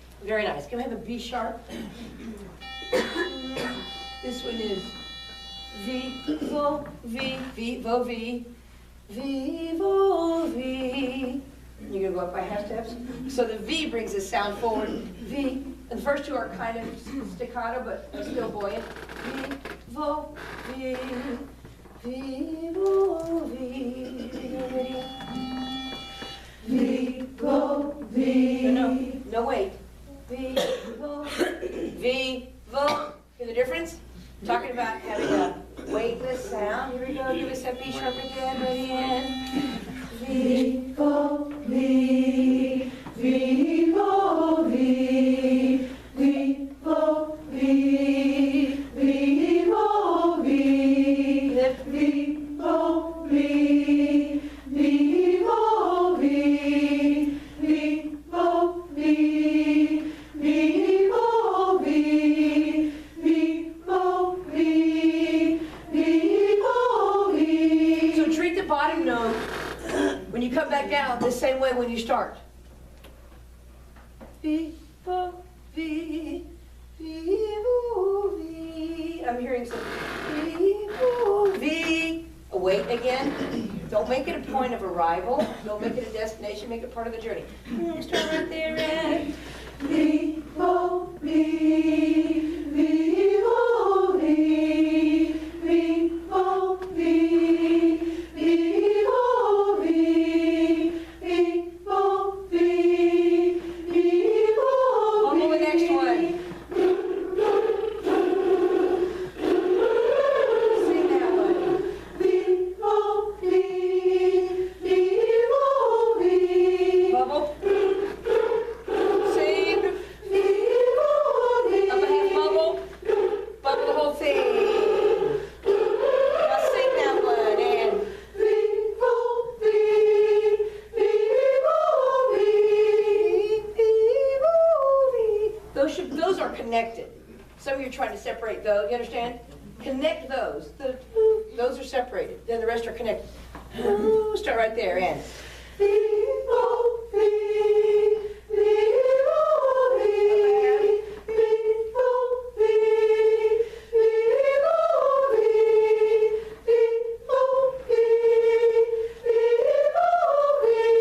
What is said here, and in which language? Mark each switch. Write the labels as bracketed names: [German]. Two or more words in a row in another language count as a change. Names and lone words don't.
[English] very nice. Can we have a B sharp? This one is V, vo, V, V, vo, V, V, vo, V. You're gonna go up by half steps. So the V brings the sound forward. V, and the first two are kind of staccato, but still buoyant. V, vo, V, V, vo, V. Ready? V, vo, V. No, wait. V, vo, V, vo. Hear the difference? Talking about having a weightless sound. Here we go. Give us that B sharp again. Ready? And V, vo, V, V, vo, V, V, vo, V, V, vo, V. Lift. V, vo, V, V, vo, V, V, vo, V, V, vo, V, V, vo, V, V, vo, V. So treat the bottom note when you come back down the same way when you start. V, vo, V, V, vo, V. I'm hearing some V, vo, V. Wait again. Don't make it a point of arrival. Don't make it a destination. Make it part of the journey. Start right there and V, vo, V, V, vo, V, V, vo, V, V, vo, V, V, vo, V, V, vo, V. On to the next one. Sing that one. V, vo, V, V, vo, V. Bubble. Sing. V, vo, V. Up a half bubble. Bubble the whole thing. Now sing that one and V, vo, V, V, vo, V, V, vo, V. Those are connected. Some of you are trying to separate those. You understand? Connect those. Those are separated. Then the rest are connected. Start right there and V, vo, V, V, vo, V, V, vo, V, V, vo, V, V, vo, V, V, vo, V.